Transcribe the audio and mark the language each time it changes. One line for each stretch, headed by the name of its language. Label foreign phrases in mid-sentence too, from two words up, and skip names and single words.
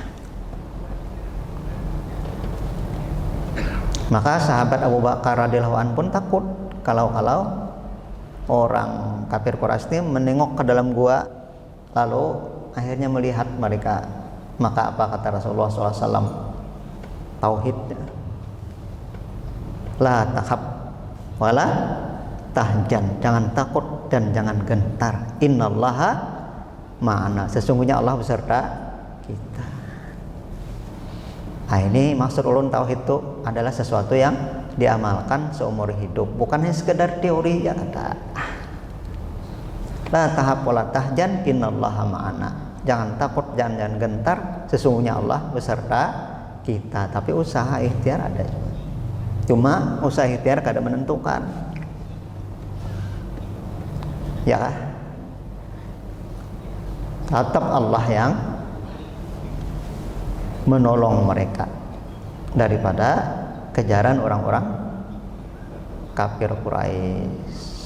Indonesian: Maka sahabat Abu Bakar
Arabic: رضي الله عنه
Indonesian: pun takut kalau orang kafir Quraisy menengok ke dalam gua, lalu akhirnya melihat mereka Maka apa kata Rasulullah SAW? Tauhid.
Arabic: لا تخاف ولا تحزن,
Indonesian: jangan takut dan jangan gentar.
Arabic: إن الله معنا,
Indonesian: sesungguhnya Allah beserta kita. Nah, ini maksud ulun tauhid itu adalah sesuatu yang diamalkan seumur hidup, bukan hanya sekedar teori ya kata.
Arabic: لا تخاف ولا تحزن إن الله معنا,
Indonesian: jangan takut, jangan gentar, sesungguhnya Allah beserta kita. Tapi usaha ikhtiar ada, cuma usaha ikhtiar kadang menentukan, ya kah? Tetap Allah yang menolong mereka daripada kejaran orang-orang kafir Quraisy.